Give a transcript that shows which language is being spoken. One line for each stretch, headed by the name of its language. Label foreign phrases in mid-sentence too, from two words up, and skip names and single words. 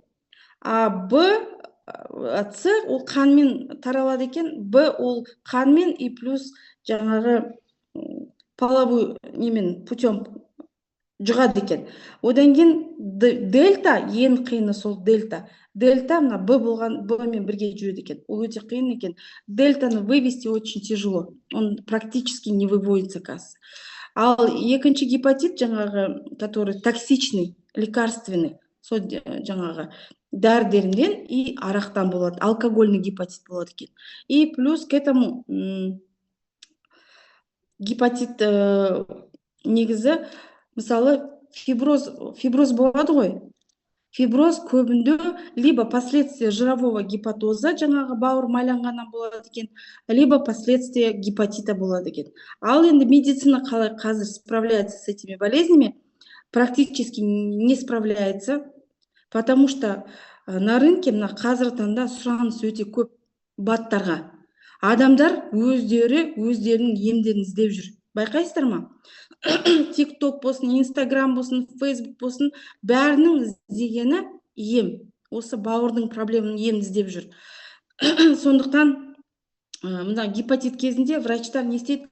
Kazakh: А Б, С ол қанмен таралады екен, Б ол қанмен и плюс жаңағы половой немен путем жұғады екен. Одан кейін дельта, ең қиыны сол дельта. Дельта мына Б болған Б мен бірге жүреді екен. Ол өте қиын екен. Дельтаны
Russian: вывести очень тяжело. Он практически не выводится, кажется.
Kazakh: Ал екінші гепатит жаңағы,
Russian: который токсичный, лекарственный,
Kazakh: сол жаңағы дәрідерден и арақтан болады. Алкогольный гепатит болады екен.
Russian: И плюс к этому
Kazakh: гепатит негізі мысалы фиброз болады ғой. Фиброз көбінде
Russian: либо последствия жирового гепатоза,
Kazakh: жаңағы бауыр майланғаннан болады екен,
Russian: либо последствия гепатита
Kazakh: болады екен. Ал енді медицина қалай қазір
Russian: справляется с этими болезнями? Практически не справляется, потому что на рынке
Kazakh: мына қазіргі таңда сұраныс өте көп баттарға. Адамдар өздерінің емдерін іздеп жүр. Байқайсыздар ма? TikTok болсын, Instagram болсын, Facebook болсын, бәрінің іздегені ем. Осы бауырдың проблеманың емін іздеп жүр. Сондықтан мына гепатит кезінде врачтар не істейді?